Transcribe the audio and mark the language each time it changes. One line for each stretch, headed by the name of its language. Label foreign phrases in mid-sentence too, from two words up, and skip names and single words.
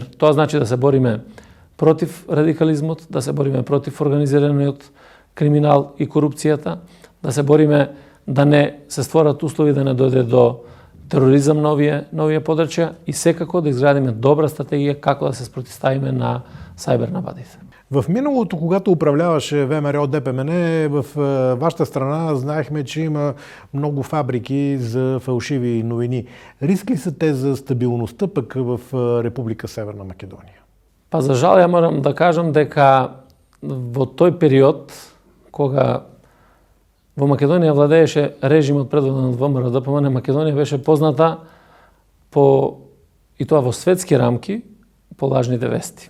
Macedonian: Тоа значи да се бориме против радикализмот, да се бориме против организираниот криминал и корупцијата, да се бориме да не се створат услови да не дојде до тероризам на овие подрачја и секако да изградиме добра стратегија како да се спротивставиме на сајбер нападите.
Bulgarian: В миналото, когато управляваше ВМРО ДПМН, в вашата страна знаехме, че има много фабрики за фалшиви новини. Риск ли са те за стабилността пък в Република Северна Македонија?
Macedonian: Па за жал, ја морам да кажам дека во тој период, кога во Македонија владееше режимот предводен од ВМРО ДПМН, Македонија беше позната и тоа во светски рамки, по лажните вести.